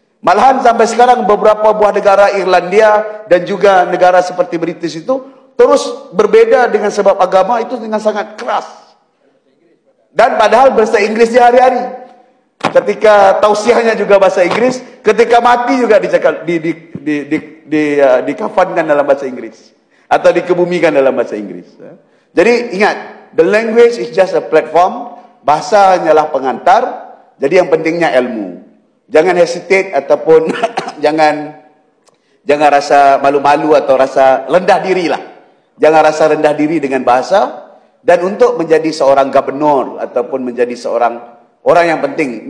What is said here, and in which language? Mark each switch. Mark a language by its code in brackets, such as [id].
[ms] Malahan sampai sekarang beberapa buah negara Irlandia dan juga negara seperti British itu terus berbeda dengan sebab agama itu dengan sangat keras. Dan padahal bahasa Inggris di hari-hari. Ketika tausiahnya juga bahasa Inggris, ketika mati juga dikafankan dalam bahasa Inggris atau dikebumikan dalam bahasa Inggris. Jadi ingat, [en] the language is just a platform. [ms] Bahasa hanyalah pengantar. Jadi yang pentingnya ilmu. Jangan hesitate ataupun jangan rasa malu-malu atau rasa rendah diri lah. Jangan rasa rendah diri dengan bahasa. Dan untuk menjadi seorang gubernur ataupun menjadi seorang orang yang penting.